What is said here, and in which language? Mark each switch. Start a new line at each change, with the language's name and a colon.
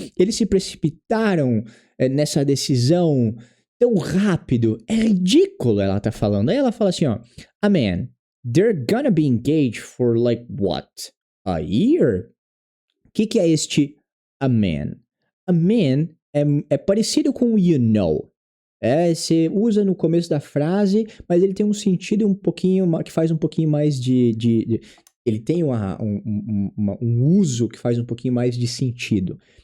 Portuguese: Eles se precipitaram nessa decisão tão rápido. É ridículo, ela tá falando. Aí ela fala assim, ó.
English: A man, they're gonna be engaged for like what? A year?
Portuguese: O que é este a man? A man é parecido com you know. Você usa no começo da frase, mas ele tem um sentido um pouquinho, que faz um pouquinho mais ele tem um uso que faz um pouquinho mais de sentido.